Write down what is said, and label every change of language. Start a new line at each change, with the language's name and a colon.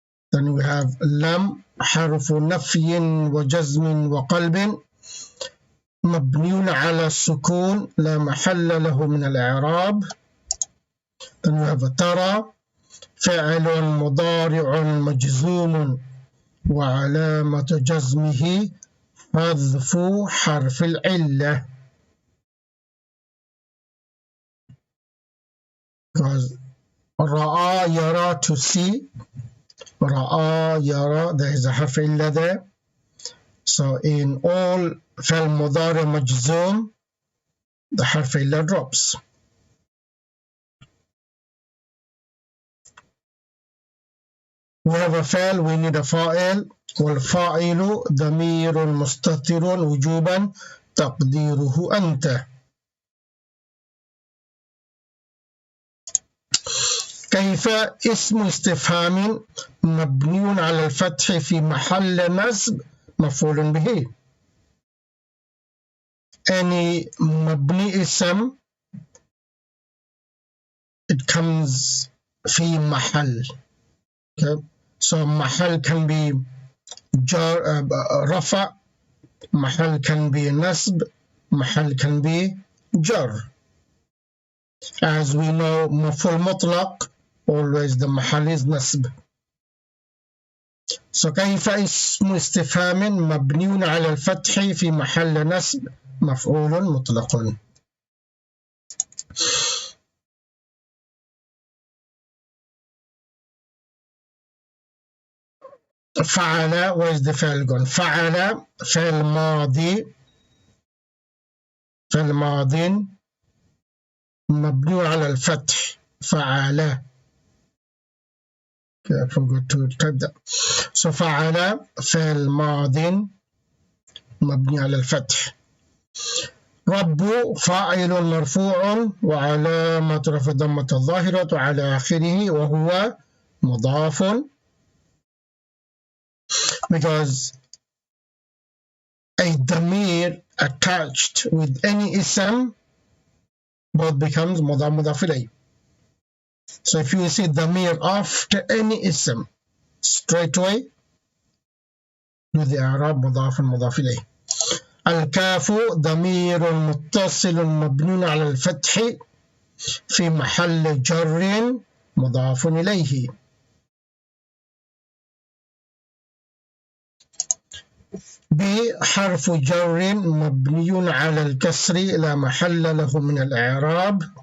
English: Then we have
Arabic: لم حرف نفي وجزم وقلب مبني على السكون لا محل له من الإعراب.
English: Then we have
Arabic: ترى فعل مضارع مجزوم وعلامة جزمه حذف حرف العلة.
English: Because
Arabic: رأى يرى
English: to see, رأى يرى, there is a
Arabic: حرف إلا
English: there. So in all
Arabic: فعل مضارع مجزوم,
English: the حرف إلا drops. We have a فعل, we need a فاعل.
Arabic: والفاعل ضمير مستتر وجوبا تقديره أنت. كيف اسم استفهام مبني على الفتح في محل نصب مفعول به.
English: Any
Arabic: مبني اسم,
English: it comes
Arabic: في محل.
English: Okay. So محل can be رفع, محل can be نصب, محل can be جر. As we know, مفعول مطلق, always the محل is نصب.
Arabic: So كيف اسم استفهام مبني على الفتح في محل نصب مفعول مطلق.
English: فعل, where is the فعل gone?
Arabic: فعل فعل ماضي, فعل ماض مبني على الفتح. فعل.
English: Okay, I forgot to type that.
Arabic: So فعل فعل ماض مبني على الفتح. رب فاعل مرفوع وعلامة رفع ضمة الظاهرة على آخره وهو مضاف,
English: because a damir attached with any ism both becomes
Arabic: مضاف مضاف إليه.
English: So if you see damir after any ism, straight away do the إعراب
Arabic: مضاف مضاف إليه. الكاف ضمير متصل مبني على الفتح في محل جر مضاف إليه. بحرف جر مبني على الكسر لا محل له من الإعراب.